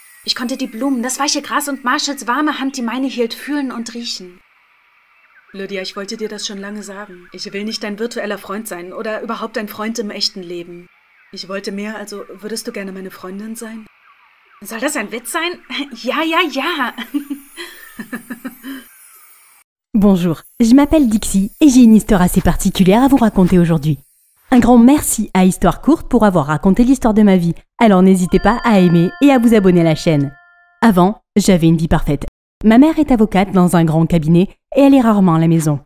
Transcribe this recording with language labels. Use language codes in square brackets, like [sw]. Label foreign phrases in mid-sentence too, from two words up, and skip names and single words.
[de] Ich konnte die Blumen, das weiche Gras und Marshalls warme Hand, die meine hielt, fühlen und riechen. Lydia, ich wollte dir das schon lange sagen. Ich will nicht dein virtueller Freund sein oder überhaupt ein Freund im echten Leben. Ich wollte mehr, also würdest du gerne meine Freundin sein? Soll das ein Witz sein? Ja, ja, ja. [fr] Bonjour, je m'appelle Dixie et j'ai une histoire assez particulière à vous raconter aujourd'hui. Un grand merci à Histoire Courte pour avoir raconté l'histoire de ma vie, alors n'hésitez pas à aimer et à vous abonner à la chaîne. Avant, j'avais une vie parfaite. Ma mère est avocate dans un grand cabinet et elle est rarement à la maison.